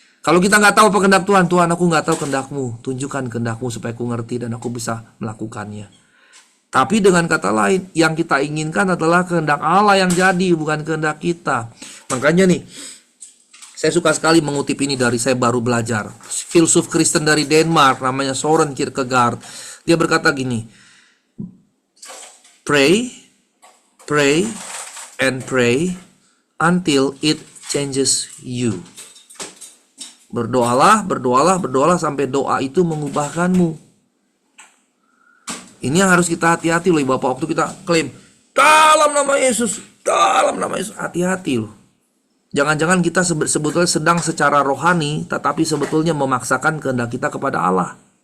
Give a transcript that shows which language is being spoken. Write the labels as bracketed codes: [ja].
[id] Kalau kita nggak tahu apa kehendak Tuhan, Tuhan aku nggak tahu kehendakmu, tunjukkan kehendakmu supaya aku ngerti dan aku bisa melakukannya. Tapi dengan kata lain, yang kita inginkan adalah kehendak Allah yang jadi, bukan kehendak kita. Makanya nih, saya suka sekali mengutip ini dari saya baru belajar. Filsuf Kristen dari Denmark, namanya Søren Kierkegaard. Dia berkata gini, [en] pray, pray, and pray until it changes you. [id] Berdoalah, berdoalah, berdoalah sampai doa itu mengubahkanmu. Ini yang harus kita hati-hati loh Bapak. Waktu kita klaim, dalam nama Yesus, dalam nama Yesus. Hati-hati loh. Jangan-jangan kita sebetulnya sedang secara rohani, tetapi sebetulnya memaksakan kehendak kita kepada Allah.